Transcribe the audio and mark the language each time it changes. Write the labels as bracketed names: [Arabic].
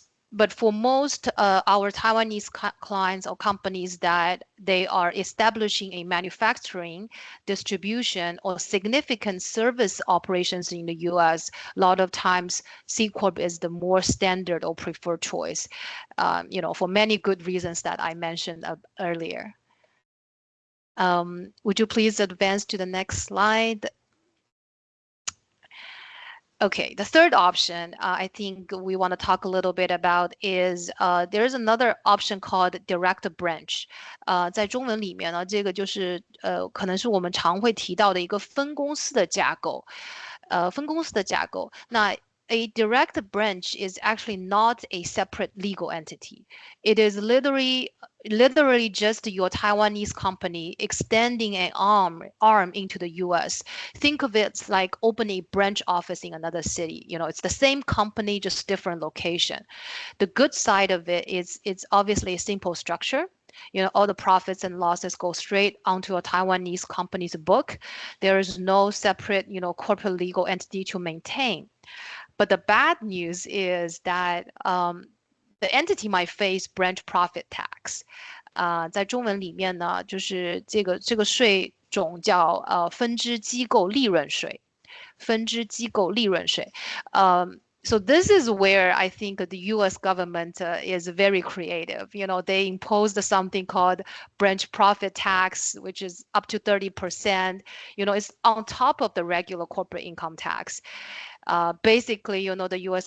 [English] But for most our Taiwanese clients or companies that they are establishing a manufacturing, distribution, or significant service operations in the U.S., a lot of times C Corp is the more standard or preferred choice, for many good reasons that I mentioned earlier. Would you please advance to the next slide? Okay, the third option I think we want to talk a little bit about is there's another option called direct branch. [Chinese] 在中文里面呢，这个就是可能是我们常会提到的一个分公司的架构。分公司的架构，那 [English] a direct branch is actually not a separate legal entity. It is literally just your Taiwanese company extending an arm into the US. Think of it like opening a branch office in another city. It's the same company, just different location. The good side of it is it's obviously a simple structure. All the profits and losses go straight onto a Taiwanese company's book. There is no separate, corporate legal entity to maintain. But the bad news is that the entity might face branch profit tax. [Chinese] 在中文里面呢，就是这个税种叫分支机构利润税。分支机构利润税。 [English] So this is where I think the U.S. government is very creative. They imposed something called branch profit tax, which is up to 30%. It's on top of the regular corporate income tax. Basically, the U.S.